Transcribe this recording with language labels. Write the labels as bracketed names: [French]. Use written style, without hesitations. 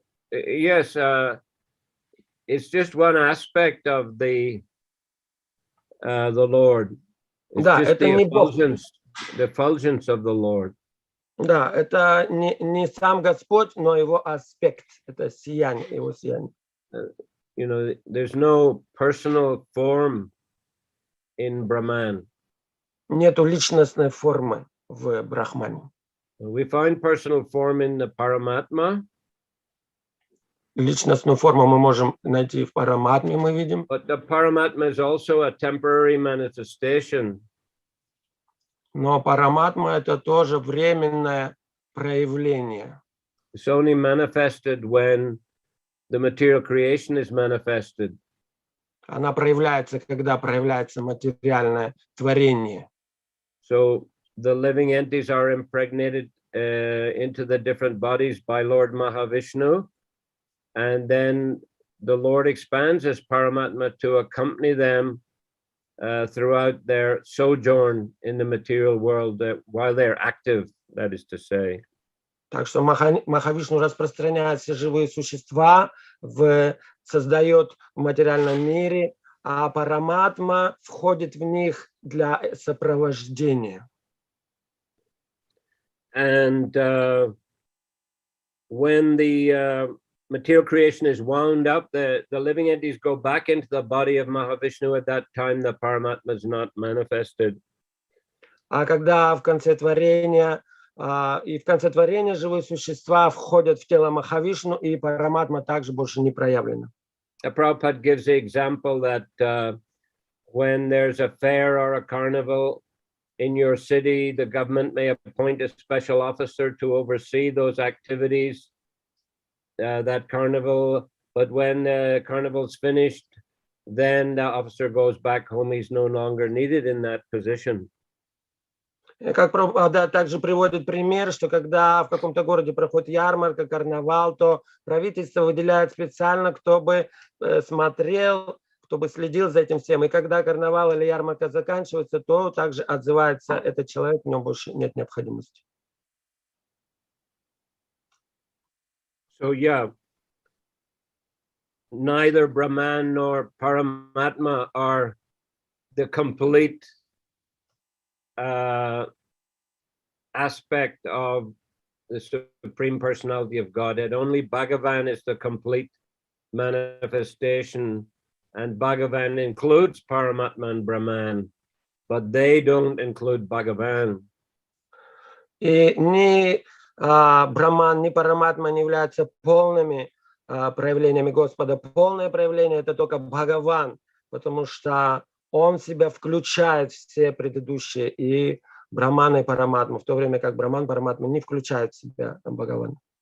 [English] Yes, it's just one aspect of the Lord. It's [Russian] Да, [English] just [Russian] это не Бог. [English] the effulgence of the Lord. [Russian] Да, это не сам Господь, но его аспект, это сияние, его сияние. [English] You know, there's no personal form in Brahman. [Russian] Нету личностной формы в Брахмане. [English] We find personal form in the Paramatma. [Russian] Личностную форму мы можем найти в Параматме, мы видим. [English] But the Paramatma is also a temporary manifestation. [Russian] Но Параматма — это тоже временное проявление. [English] It's only manifested when the material creation is manifested. [Russian] Она проявляется, когда проявляется материальное творение. [English] So the living entities are impregnated into the different bodies by Lord Mahavishnu, and then the Lord expands his Paramatma to accompany them throughout their sojourn in the material world while they're active, that is to say. [Russian] Так что Махавишну распространяет все живые существа, создает в материальном мире, а Параматма входит в них для сопровождения. [English] And when the material creation is wound up, the living entities go back into the body of Mahavishnu. At that time, the Paramatma is not manifested. [Russian] А когда в конце творения, живые существа входят в тело Махавишну, и Параматма также больше не проявлена. [English] Prabhupada gives the example that when there's a fair or a carnival in your city, the government may appoint a special officer to oversee those activities, that carnival. But when the carnival's finished, then the officer goes back home. He's no longer needed in that position. [Russian] Как также приводит пример, что когда в каком-то городе проходит ярмарка, карнавал, то правительство выделяет специально, кто бы смотрел, кто бы следил за этим всем. И когда карнавал или ярмарка заканчивается, то также отзывается этот человек, в нем больше нет необходимости. [English] So yeah, neither Brahman nor Paramatma are the complete aspect of the Supreme Personality of Godhead. Only Bhagavan is the complete manifestation, and Bhagavan includes Paramatma and Brahman, but they don't include Bhagavan. [Russian] И ни Брахман, ни Параматма не являются полными проявлениями Господа. Полное проявление — это только Бхагаван, потому что он в себя включает все предыдущие и Брахмана и Параматму, в то время как Брахман, Параматма не включают в себя Бхагавана.